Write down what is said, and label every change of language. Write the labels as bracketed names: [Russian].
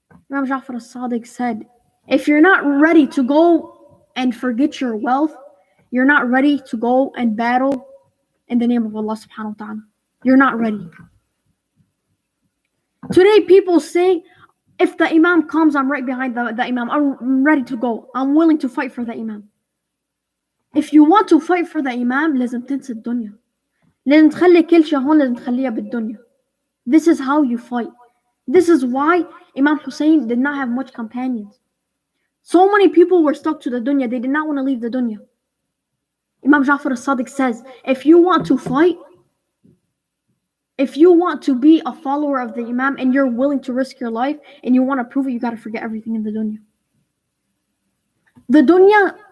[English] Imam Ja'far al-Sadiq said, if you're not ready to go and forget your wealth, you're not ready to go and battle in the name of Allah subhanahu wa ta'ala. You're not ready. Today people say, if the Imam comes, I'm right behind the Imam. I'm ready to go. I'm willing to fight for the Imam. If you want to fight for the Imam, [Arabic] لازم تنسى الدنيا. لازم تخلي كل شيء هون لازم تخليها بالدنيا. [English] This is how you fight. This is why Imam Hussein did not have much companions. So many people were stuck to the dunya. They did not want to leave the dunya. Imam Ja'far al-Sadiq says, if you want to fight, if you want to be a follower of the Imam and you're willing to risk your life and you want to prove it, you got to forget everything in the dunya. The dunya